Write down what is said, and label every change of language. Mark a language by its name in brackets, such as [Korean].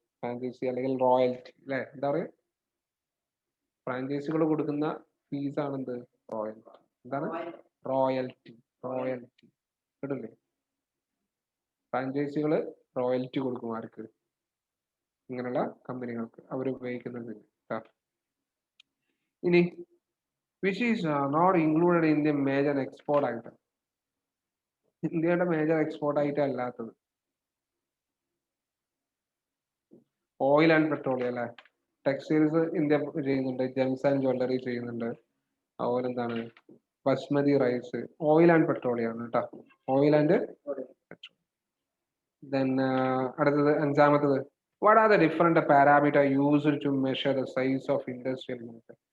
[Malayalam] Franchise അല്ലെങ്കിൽ royalty അല്ലെ. എന്താ പറയാ? ഫ്രാഞ്ചൈസികൾ കൊടുക്കുന്ന ഫീസ് ആണെന്ത്? റോയൽറ്റി. എന്താണ്? റോയൽറ്റി കേട്ടില്ലേ? ഫ്രാഞ്ചൈസികൾ റോയൽറ്റി കൊടുക്കും ആർക്ക്? ഇങ്ങനെയുള്ള കമ്പനികൾക്ക്, അവർ ഉപയോഗിക്കുന്നത്. ഇനി [English] which is not included in the major export item. [Malayalam] ഇന്ത്യയുടെ മേജർ എക്സ്പോർട്ട് ഐറ്റം അല്ലാത്തത് ഓയിൽ ആൻഡ് പെട്രോളിയം അല്ലെ. ടെക്സ്റ്റൈൽസ് ഇന്ത്യ ചെയ്യുന്നുണ്ട്, ജെംസ് ആൻഡ് ജ്വല്ലറി ചെയ്യുന്നുണ്ട്, അതുപോലെ എന്താണ് basmati rice. [English] Oil and petroleum ആണ് കേട്ടോ, oil and petroleum. Then [Malayalam] അടുത്തത് അഞ്ചാമത്തത്, [English] What are the different parameter used to measure the size of industrial unit?